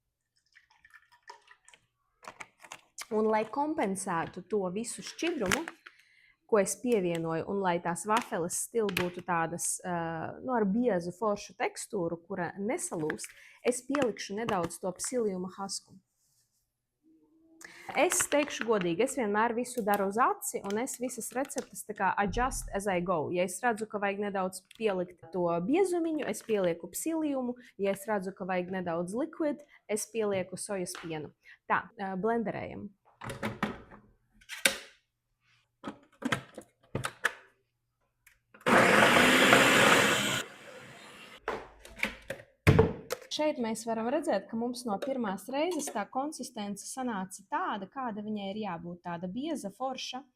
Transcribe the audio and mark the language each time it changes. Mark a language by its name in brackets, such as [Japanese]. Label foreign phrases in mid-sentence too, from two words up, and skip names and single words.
[Latvian] Un, lai kompensētu to visu šķidrumu, ko es pievienoju, un lai tās vafeles stil būtu tādas ar biezu foršu tekstūru, kura nesalūst, es pielikšu nedaudz to psilījuma hasku. Es teikšu godīgi, es vienmēr visu daru uz aci, un es visas receptes tā kā [English] adjust as I go. [Latvian] Ja es redzu, ka vajag nedaudz pielikt to biezumiņu, es pielieku psilījumu. Ja es redzu, ka vajag nedaudz liquid, es pielieku sojas pienu. Tā, blenderējam. Šeit mēs varam redzēt, ka mums no pirmās reizes tā konsistence sanāca tāda, kāda viņai ir jābūt, tāda bieza, forša.